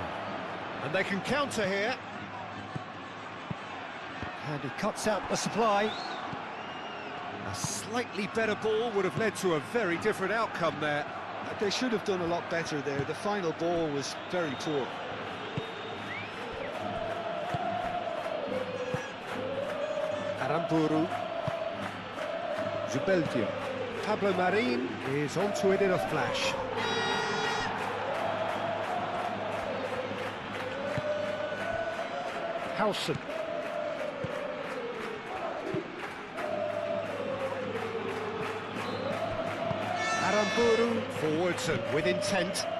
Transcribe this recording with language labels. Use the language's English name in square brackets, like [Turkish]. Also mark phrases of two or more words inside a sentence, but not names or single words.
[English] And they can counter here. And he cuts out the supply. A slightly better ball would have led to a very different outcome there. They should have done a lot better there. The final ball was very poor. Aramburu. Zubeldia. Pablo Marin is onto it in a flash. Howson. Aramburu forwards and with intent.